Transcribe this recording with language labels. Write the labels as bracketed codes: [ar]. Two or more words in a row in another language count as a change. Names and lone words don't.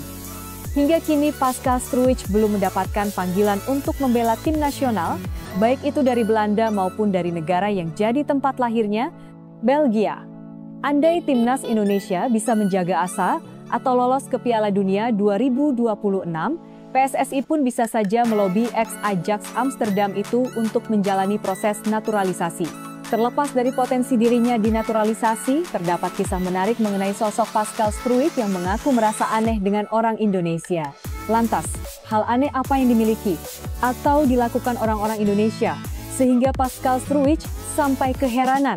[id] Hingga kini Pascal Struwich belum mendapatkan panggilan untuk membela tim nasional, baik itu dari Belanda maupun dari negara yang jadi tempat lahirnya, Belgia. Andai Timnas Indonesia bisa menjaga asa atau lolos ke Piala Dunia 2026, PSSI pun bisa saja melobi ex-Ajax Amsterdam itu untuk menjalani proses naturalisasi. Terlepas dari potensi dirinya dinaturalisasi, terdapat kisah menarik mengenai sosok Pascal Struijk yang mengaku merasa aneh dengan orang Indonesia. Lantas, hal aneh apa yang dimiliki atau dilakukan orang-orang Indonesia sehingga Pascal Struijk sampai keheranan?